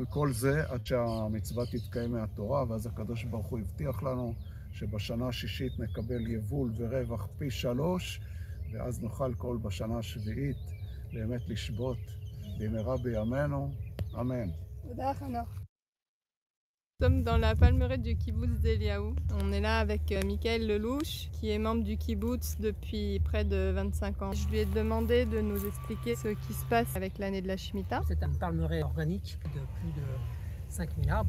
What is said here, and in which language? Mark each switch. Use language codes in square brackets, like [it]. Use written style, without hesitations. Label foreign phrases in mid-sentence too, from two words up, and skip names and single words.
[he] כל זה עד שהמצווה תתקיים מהתורה, ואז הקדוש ברוך הוא הבטיח לנו שבשנה השישית נקבל יבול ורווח פי 3, ואז נוכל כל בשנה השביעית באמת לשבות במהרה בימינו. אמן. תודה חנוך. [fr] Nous sommes dans la palmeraie du kibbutz d'Eliaou. On est là avec Michael Lelouch, qui est membre du kibbutz depuis près de 25 ans. Je lui ai demandé de nous expliquer ce qui se passe avec l'année de la Shemitah. C'est une palmeraie organique de plus de 5000 arbres.